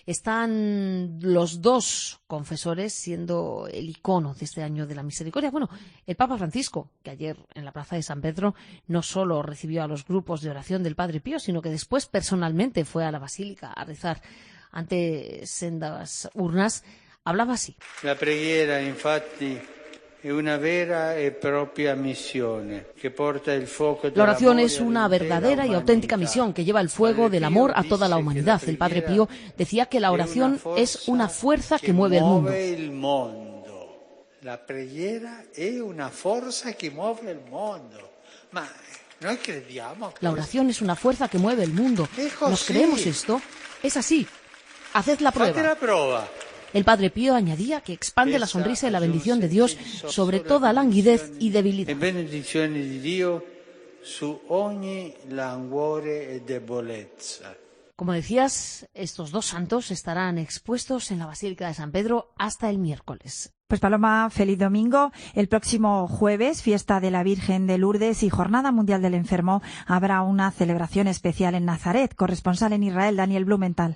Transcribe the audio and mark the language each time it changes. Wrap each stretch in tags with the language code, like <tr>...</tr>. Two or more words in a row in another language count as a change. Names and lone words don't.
<es>Están los dos confesores siendo el icono de este año de la Misericordia. Bueno, el Papa Francisco, que ayer en la Plaza de San Pedro no solo recibió a los grupos de oración del Padre Pío, sino que después personalmente fue a la Basílica a rezar ante sendas urnas, hablaba así.</es> <it>La preghiera, infatti, è una vera e propria missione che porta il fuoco</it> <es>La oración es una verdadera y auténtica misión que lleva el fuego del amor a toda la humanidad. El Padre Pío decía que la oración es una fuerza que mueve el mundo.</es> <it>La preghiera è una forza che muove il mondo. Ma noi crediamo.</it> <es>La oración es una fuerza que mueve el mundo. ¿Nos creemos esto? Es así. Haced la prueba.</es> <it>Fate la prova.</it> <es>El Padre Pío añadía que expande la sonrisa y la bendición de Dios sobre toda languidez y debilidad.</es> <it>Benedizione di Dio su ogni languore e debolezza.</it> <es>Como decías, estos dos santos estarán expuestos en la Basílica de San Pedro hasta el miércoles. Pues Paloma, feliz domingo. El próximo jueves, fiesta de la Virgen de Lourdes y Jornada Mundial del Enfermo, habrá una celebración especial en Nazaret. Corresponsal en Israel, Daniel Blumenthal.</es>